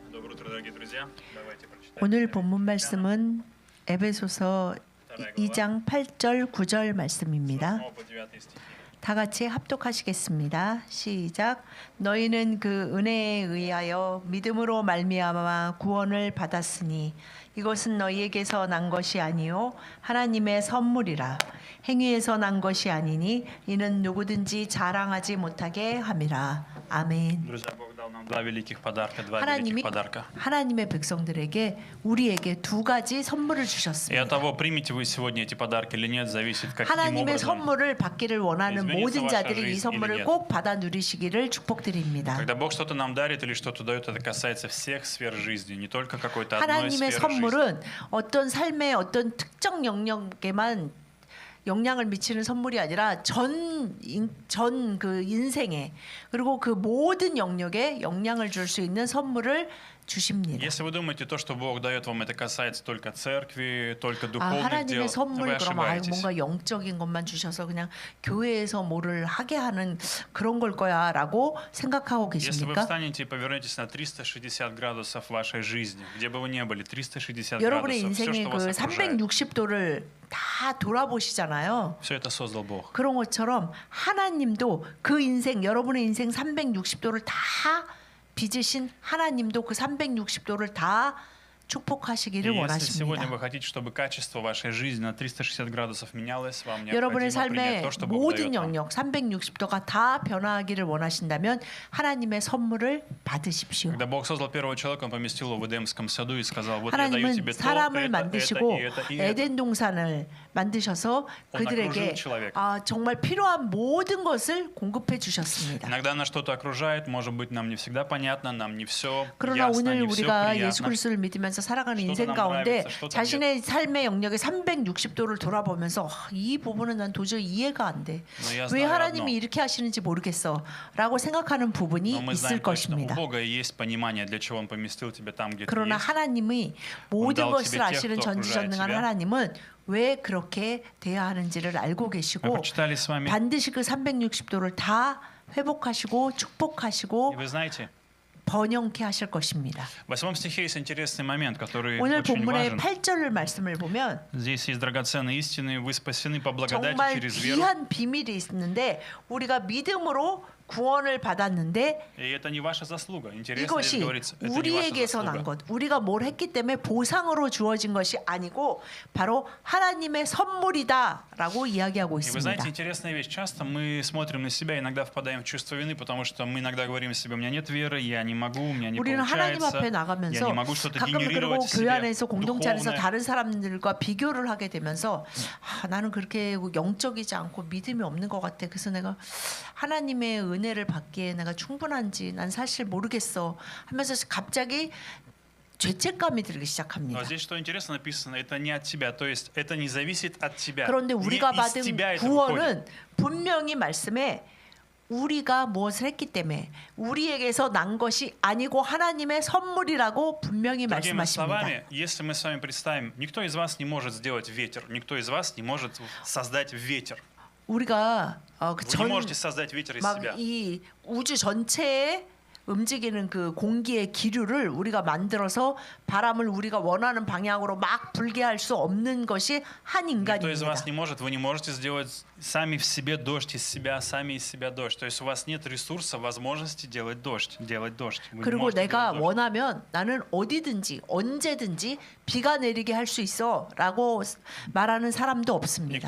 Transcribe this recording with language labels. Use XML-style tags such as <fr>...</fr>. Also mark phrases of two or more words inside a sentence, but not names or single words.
<ru>утро, дорогие друзья. Давайте прочитаем.</ru> <ko>오늘 본문 말씀은 에베소서 2장 8절 9절 말씀입니다.</ko> <ru>8 по 9 стихи.</ru> <ko>다 같이 합독하시겠습니다. 시작. 너희는 그 은혜에 의하여 믿음으로 말미암아 구원을 받았으니 이것은 너희에게서 난 것이 아니요 하나님의 선물이라. 행위에서 난 것이 아니니 이는 누구든지 자랑하지 못하게 함이라. 아멘.</ko> <ru>Друзья, Бог дал нам два великих подарка, два</ru> <ko>하나님이</ko> <ru>великих подарка.</ru> <ko>하나님의 백성들에게 우리에게 두 가지 선물을</ko> <ru>И от</ru> <ko>주셨습니다.</ko> <ru>того, примете вы сегодня эти подарки или нет, зависит, каким</ru> <ko>하나님의</ko> <ru>образом.</ru> <ko>선물을 받기를 원하는 모든 자들이 이 선물을 꼭 받아 누리시기를 축복드립니다.</ko> <ru>Когда Бог что-то нам дарит или что-то дает, это касается всех сфер жизни, не только какой-то одной</ru> <ko>하나님의</ko> <ru>сферы жизни.</ru> <ko>선물은 어떤 삶의 어떤 특정 영역에만 영향을 미치는 선물이 아니라 전 그 인생에 그리고 그 모든 영역에 영향을 줄 수 있는 선물을 주십니다.</ko> <ru>Если вы думаете, то, что Бог дает вам, это касается только церкви, только</ru> <ko>아,</ko> <ru>духовных дел,</ru> <ko>하나님의 선물</ko> <ru>вы</ru> <ko>그러면</ko> <ru>ошибаетесь.</ru> <ko>뭔가 영적인 것만 주셔서 그냥 교회에서 뭐를 하게 하는 그런 걸 거야라고 생각하고</ko> <ru>Если вы</ru> <ko>계십니까?</ko> <ru>встанете и повернетесь на 360 градусов вашей жизни, где бы вы ни были, 360</ru> <ko>여러분의</ko> <ru>градусов, все,</ru> <ko>인생의</ko> <ru>что вас</ru> <ko>그</ko> <ru>окружает,</ru> <ko>360도를 다 돌아보시잖아요.</ko> <ru>все это создал Бог.</ru> <ko>그런 것처럼 하나님도 그 인생 여러분의 인생 360도를 다 빚으신 하나님도 그 360도를 다</ko> <ru>И</ru> <ko>축복하시기를</ko> <ru>если сегодня</ru> <ko>원하십니다.</ko> <ru>вы хотите, чтобы качество вашей жизни на 360 градусов менялось, вам</ru> <ko>여러분의</ko> <ru>необходимо принять</ru> <ko>삶의</ko> <ru>то, что Бог</ru> <ko>모든</ko> <ru>дает вам.</ru> <ko>영역 360도가 다 변화하기를 원하신다면 하나님의 선물을 받으십시오.</ko> <ru>Когда Бог создал первого человека, Он поместил его в Эдемском саду и сказал: вот я даю</ru> <ko>하나님은</ko> <ru>тебе то,</ru> <ko>사람을</ko> <ru>это,</ru> <ko>만드시고</ko> <ru>и это.</ru> <ko>에덴 동산을 만드셔서 그들에게 정말 필요한 모든 것을 공급해 주셨습니다.</ko> <ru>Иногда нас что-то окружает, может быть, нам не всегда понятно, нам не все</ru> <ko>그러나</ko> <ru>ясно,</ru> <ko>오늘</ko> <ru>не все</ru> <ko>우리가 예수</ko> <ru>приятно.</ru> <ko>그리스도를 믿으면서 살아가는 저도 인생 남 가운데</ko> <ru>nравится, 저도</ru> <ko>자신의 삶의 영역에 360도를 돌아보면서 이 부분은 난 도저히 이해가 안 돼.</ko> <ru>я</ru> <ko>왜</ko> <ru>знаю</ru> <ko>하나님이</ko> <ru>одно.</ru> <ko>이렇게 하시는지 모르겠어. 라고 생각하는 부분이</ko> <ru>Но мы</ru> <ko>있을</ko> <ru>знаем точно, у</ru> <ko>것입니다.</ko> <ru>Бога есть понимание, для чего Он поместил тебя там, где ты</ru> <ko>그러나</ko> <ru>есть.</ru> <ko>하나님이 모든</ko> <ru>dal</ru> <ko>것을</ko> <ru>тебе тех,</ru> <ko>아시는</ko> <ru>кто</ru> <ko>전지전능한</ko> <ru>окружает тебя.</ru> <ko>하나님은 왜 그렇게 돼야 하는지를 알고</ko> <ru>Мы</ru> <ko>계시고</ko> <ru>прочитали с вами,</ru> <ko>반드시 그 360도를 다 회복하시고</ko> <ru>и</ru> <ko>축복하시고</ko> <ru>вы знаете,</ru> <ko>번영케 하실 것입니다.</ko> <ru>в 8 стихе есть интересный момент, который</ru> <ko>오늘</ko> <ru>очень</ru> <ko>본문의</ko> <ru>важен.</ru> <ko>8절 말씀을 보면</ko> <ru>Здесь есть драгоценные истины, вы спасены по благодати</ru> <ko>정말</ko> <ru>через веру.</ru> <ko>귀한 비밀이 있는데 우리가 믿음으로 구원을 받았는데</ko> <ru>И это не ваша заслуга. Интересно здесь</ru> <ko>이것이</ko> <ru>говорится, это не ваша</ru> <ko>우리에게서 난</ko> <ru>заслу가.</ru> <ko>것, 우리가 뭘 했기 때문에 보상으로 주어진 것이 아니고 바로 하나님의 선물이다라고 이야기하고</ko> <ru>И вы знаете,</ru> <ko>있습니다.</ko> <ru>интересная вещь. Часто мы смотрим на себя, иногда впадаем в чувство вины, потому что мы иногда говорим себе: у меня нет веры, я не могу, у меня не</ru> <ko>우리는 하나님</ko> <ru>получается,</ru> <ko>앞에</ko> <ru>я</ru> <ko>나가면서</ko> <ru>не могу что-то</ru> <ko>가끔 그리고</ko> <ru>генерировать в</ru> <ko>교회</ko> <ru>себе</ru> <ko>안에서 공동체 안에서</ko> <ru>духовное.</ru> <ko>다른 사람들과 비교를 하게 되면서 나는 그렇게 영적이지 않고 믿음이 없는 것 같아. 그래서 내가 하나님의 은혜를 받기에 내가 충분한지 난 사실 모르겠어 하면서 갑자기 죄책감이 들기 시작합니다.</ko> <ru>Но здесь что интересно написано, это не от тебя, то есть это не зависит от тебя.</ru> <ko>그런데</ko> <ru>Не</ru> <ko>우리가</ko> <ru>из</ru> <ko>받은</ko> <ru>тебя это выходит.</ru> <ko>구원은 분명히 말씀에 우리가 무엇을 했기 때문에 우리에게서 난 것이 아니고 하나님의 선물이라고 분명히</ko> <ru>Другими</ru> <ko>말씀하십니다.</ko> <ru>словами, если мы с вами представим, никто из вас не может сделать ветер, никто из вас не может создать ветер.</ru> <ko>우리가</ko> <ru>Вы не можете создать ветер из себя.</ru> <ko>막 이 우주 전체에 움직이는 그 공기의 기류를 우리가 만들어서 바람을 우리가 원하는 방향으로 막 불게 할 수 없는 것이 한</ko> <ru>Никто из</ru> <ko>인간입니다.</ko> <ru>вас не может, вы не можете сделать сами в себе дождь из себя, сами из себя дождь. То есть у вас нет ресурса, возможности делать дождь. Вы не</ru> <ko>그리고</ko> <ru>можете</ru> <ko>내가</ko> <ru>делать дождь.</ru> <ko>원하면 나는 어디든지 언제든지 비가 내리게 할 수 있어라고 말하는 사람도 없습니다.</ko>